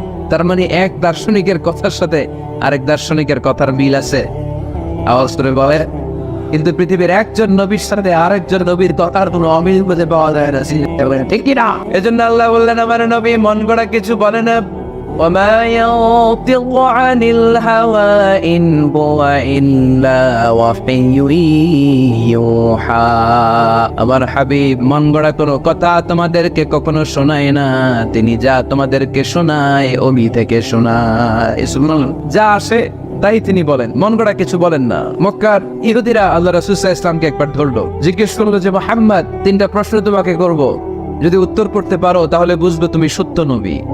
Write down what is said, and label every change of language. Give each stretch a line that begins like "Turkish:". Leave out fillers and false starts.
Bangla: তার মানে এক দার্শনিকের কথার সাথে আরেক দার্শনিকের কথার মিল আছে, আওয়াজ করে বলে। কিন্তু পৃথিবীর একজন নবীর সাথে আরেকজন নবীর কথার কোনো অমিল খুঁজে পাওয়া যায় না, ঠিক কিনা? এজন্য আল্লাহ বললেন, আমার নবী মন গড়া কিছু বলে না।
Arabic: وما ينطق عن الهوى إن هو إلا وحي يوحى।
Bangla: আমার হাবিব মন গড়া কোনো কথা তোমাদেরকে কখনো শোনায় না, তিনি যা তোমাদেরকে শোনায় ওহি থেকে শোনায়। যা আসে তাই তিনি বলেন, মন গড়া কিছু বলেন না। মক্কার ইহুদিরা আল্লাহ রাসূল সাল্লাল্লাহু আলাইহি ওয়াসাল্লামকে একবার ধরলো, জিজ্ঞেস করলো যে মুহাম্মদ, তিনটা প্রশ্ন তোমাকে করব, যদি উত্তর করতে পারো তাহলে বুঝবে তুমি সত্য নবী।